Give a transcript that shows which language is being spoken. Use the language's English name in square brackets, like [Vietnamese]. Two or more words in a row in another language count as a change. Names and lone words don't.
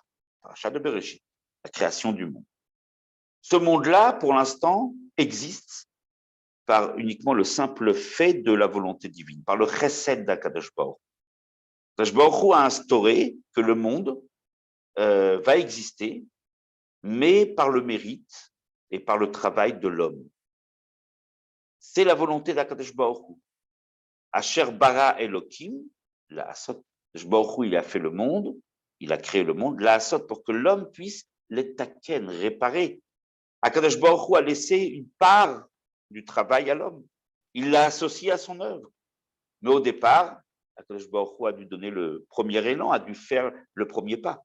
[French] Paracha de Bereshit, la création du monde. Ce monde-là, pour l'instant, existe par uniquement le simple fait de la volonté divine, par le chesed d' [Hebrew] הקדוש ברוך. הקדוש ברוך הוא [French] a instauré que le monde va exister, mais par le mérite et par le travail de l'homme. C'est la volonté d' [Hebrew] הקדוש ברוך הוא. אשר ברא אלוהים לעשות ברוך הוא, [French] il a fait le monde, il a créé le monde, [Hebrew] לעשות, [French] pour que l'homme puisse l'étaken, réparer. [Hebrew] הקדוש ברוך הוא [French] a laissé une part du travail à l'homme. Il l'a associé à son œuvre. Mais au départ, [Hebrew] הקדוש ברוך הוא [French] a dû donner le premier élan, a dû faire le premier pas.